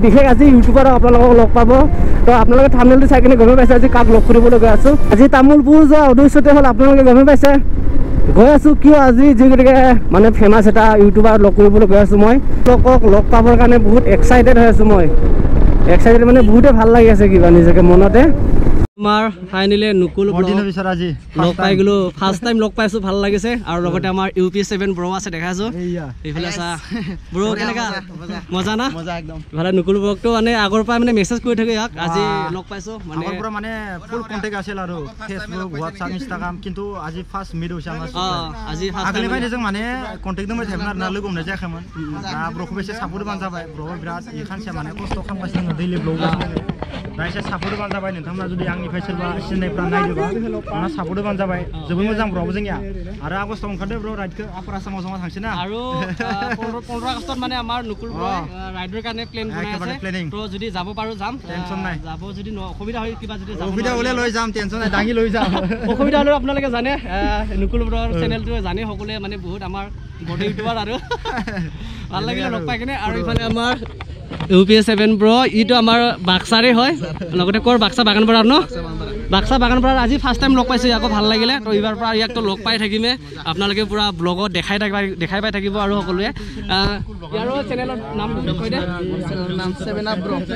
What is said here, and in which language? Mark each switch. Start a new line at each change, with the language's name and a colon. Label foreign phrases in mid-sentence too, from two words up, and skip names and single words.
Assamese: বিশেষ আজি ইউটিউবাৰ আপোনালোকক লগ পাব তো আপোনালোকে থাম্বনেলটো চাই কিনে গম পাইছে আজি কাক লগ কৰিব লগা আছো আজি তামোলপুৰ যোৱা উদ্দেশ্যতে হ'ল আপোনালোকে গম পাইছে গৈ আছো কিয় আজি যিগতিকে মানে ফেমাছ এটা ইউটিউবাৰ লগ কৰিবলৈ গৈ আছো মই লগক লগ পাবৰ কাৰণে বহুত এক্সাইটেড হৈ আছো মই এক্সাইটেড মানে বহুতে ভাল লাগি আছে কিবা নিজকে মনতে আমাৰ ফাইনালি নুকুল লগ পাই গলো
English: first time
Assamese: লগ পাইছো ভাল লাগিছে আৰু লগতে আমাৰ UP7 ব্ৰ আছে দেখাইছো এইফালে চা ব্ৰ কেনেকা মজা না মজা একদম ভালে নুকুল ব্ৰকটো মানে আগৰ পৰা মানে মেছেজ কৰি থাকে ইয়াক আজি লগ পাইছো মানে আগৰ পৰা মানে
English: full contact
Assamese: আছিল আৰু ফেসবুক WhatsApp Instagram কিন্তু আজি
English: first meet
Assamese: হৈছে আমাৰ আজি ফাৰ্ষ্ট
Bodo: আগলে बायदि जों माने कन्टेक्ट दंबाय थायोमोन आरो ना लोगो हमनाय जायाखैमोन दा ब्रखौ एसे सापर्ट बान जाबाय ब्रबो बिराद इ खानसे माने खस्थ' खालामगासिनो
English: daily blog
Bodo: गासिनो दा एसे सापर्ट बान जाबाय नोंथांमोना जुदि आंनि फेसबुक सिनायफ्रा नायदोबा आंना सापर्ट बान जाबाय जोबोद मोजां ब्रबो जोंनिया आरो आगस्टआव ओंखारदो ब्र राइडखौ आपार आसामाव जमा थांसै ना
Assamese: আৰু 15 আগষ্টত মানে আমাৰ নুকুল ব্ৰ ৰাইডৰ কাৰণে প্লেন বনাই আছে তো যদি যাব পাৰো যাম টেনচন নাই যাব যদি অসুবিধা হয় কিবা যদি অসুবিধা হলে লৈ যাম টেনচন নাই দাঙি লৈ যাম অসুবিধা হলে আপোনালোকে জানে নুকুল ব্ৰৰ চেনেলটো জানে সকলোৱে মানে বহুত আমাৰ বডি ইউটিউবাৰ আৰু ভাল লাগিলে লগ পাই কিনে আৰু ইফালে আমাৰ UP7 ব্ৰ ইটো আমাৰ বাক্সাৰে হয় লগতে কৰ বাক্সা বাগানপাৰাৰ ন বাক্সা বাগানপাৰাৰ আজি
English: first time
Assamese: লগ পাইছো ইয়াকো ভাল লাগিলে তো এইবাৰ পৰা ইয়াকতো লগ পাই থাকিমে আপোনালোকে পুৰা ব্লগত দেখাই পাই থাকিব আৰু সকলোৱে ইয়াৰো চেনেলৰ নাম কৈ দে চেনেলৰ নাম 7 up ব্ৰ